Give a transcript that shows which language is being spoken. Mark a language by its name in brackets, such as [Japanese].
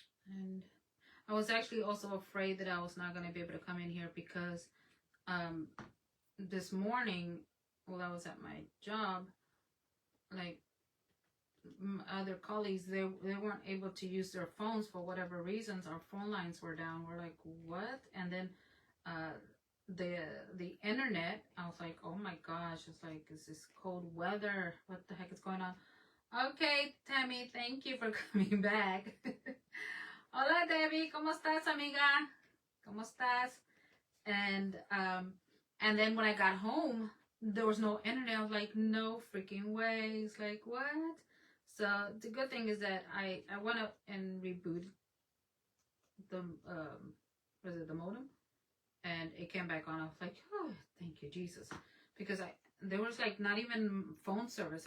[English] And I was actually also afraid that I was not going to be able to come in here because this morning while I was at my job, like other colleagues, they weren't able to use their phones for whatever reasons. Our phone lines were down. We're like, what? And then the internet, I was like, oh my gosh, it's like, is this cold weather? What the heck is going on? Okay, Tammy, thank you for coming back. [Spanish] Hola, Debbie, ¿cómo estás, amiga? ¿Cómo estás? [English] And then when I got home, there was no internet. I was like, no freaking way. It's like, what? So the good thing is that I went up and rebooted the the modem, and it came back on. I was like, oh, thank you, Jesus, because there was like not even phone service.